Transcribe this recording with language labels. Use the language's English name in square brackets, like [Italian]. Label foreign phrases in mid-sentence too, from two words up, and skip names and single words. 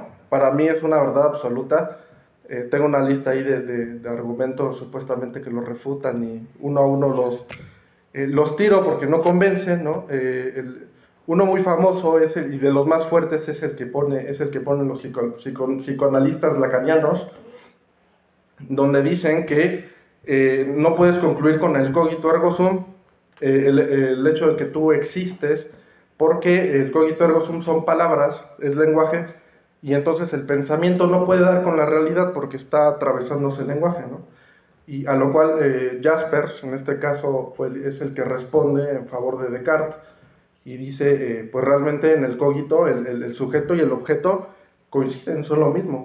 [Spanish] Para mí es una verdad absoluta. Tengo una lista ahí de argumentos supuestamente que los refutan y uno a uno los tiro porque no convencen, ¿no? Uno muy famoso y de los más fuertes es el que ponen los psicoanalistas lacanianos, donde dicen que no puedes concluir con el [Latin] cogito ergo sum [Spanish] el hecho de que tú existes, porque el [Latin] cogito ergo sum [Spanish] son palabras, es lenguaje, y entonces el pensamiento no puede dar con la realidad porque está atravesándose el lenguaje, ¿no? Y a lo cual Jaspers, en este caso, es el que responde en favor de Descartes, y dice, pues realmente en el cogito el sujeto y el objeto coinciden, son lo mismo.